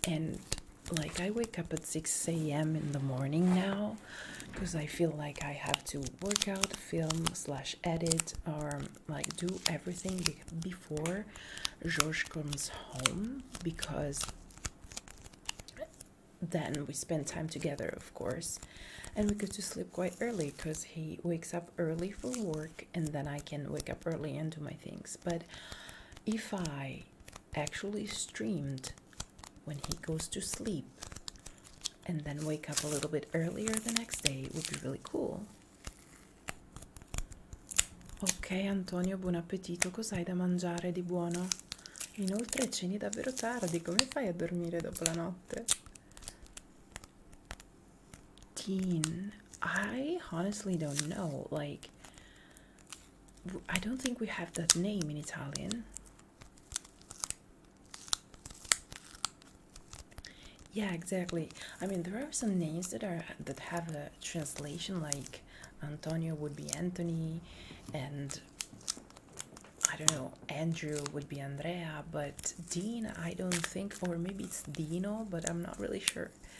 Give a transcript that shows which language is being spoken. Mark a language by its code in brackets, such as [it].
[en] And like, I wake up at 6 a.m. in the morning now because I feel like I have to work out, film slash edit, or like do everything before George comes home, because then we spend time together, of course, and we go to sleep quite early because he wakes up early for work, and then I can wake up early and do my things. But if I actually streamed when he goes to sleep and then wake up a little bit earlier the next day, it would be really cool. [it] Ok Antonio, buon appetito, cos'hai da mangiare di buono? Inoltre ceni davvero tardi, come fai a dormire dopo la notte? [en] Teen, I honestly don't know, like, I don't think we have that name in Italian. Yeah, exactly. I mean, there are some names that have a translation, like Antonio would be Anthony, and I don't know, Andrew would be Andrea, but Dean, I don't think, or maybe it's Dino, but I'm not really sure.